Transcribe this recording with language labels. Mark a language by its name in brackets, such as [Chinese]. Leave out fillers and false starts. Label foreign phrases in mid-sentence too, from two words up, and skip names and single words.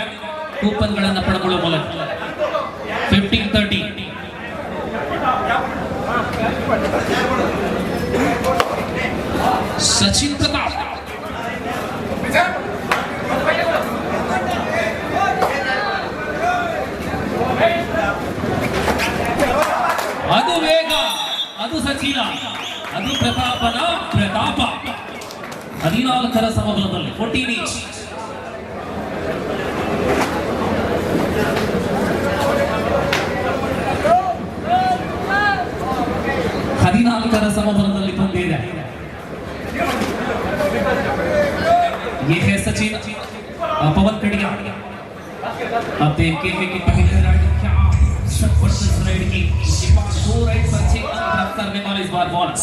[Kannada] ಕೂಪನ್ಗಳನ್ನು ಪಡೆದುಕೊಳ್ಳುವ ಮೂಲಕ 15-30 ಸಚಿನ್ ಪ್ರತಾಪ್ ಅದು ವೇಗ, ಅದು ಸಚಿನ, ಅದು ಪ್ರತಾಪನ ಪ್ರತಾಪ. 14ರ ಸಮಬಲದಲ್ಲಿ 14 each. ಸಮಬಲದಲ್ಲಿ ಬಂದಿದೆ. [Hindi] ये है सचिन पवन कड़िया. आप देखते हैं कि पहले राइड क्या जबरदस्त राइड की. उसके बाद 2 राइड पर 6 अंक प्राप्त करने वाले इस बार बोनस.